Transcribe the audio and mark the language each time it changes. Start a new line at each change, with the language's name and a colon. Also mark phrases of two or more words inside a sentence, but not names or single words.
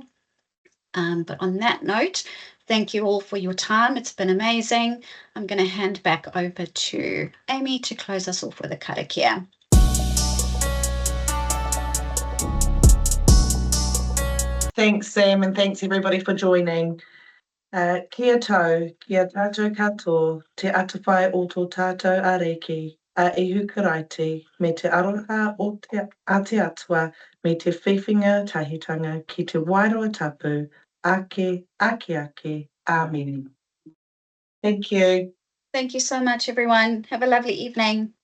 English: But on that note, thank you all for your time. It's been amazing. I'm going to hand back over to Amy to close us off with a karakia. Thanks, Sam, and thanks everybody for joining.
Māori: Kia tau, kia tātou katoa, te atawhai o tō tātou areki, a ihu karaiti, me te aroha o te atua, me te whiwhinga tahitanga ki te wairoa tapu, ake, āmeni.
English: Thank you. Thank you so much, everyone. Have a lovely evening.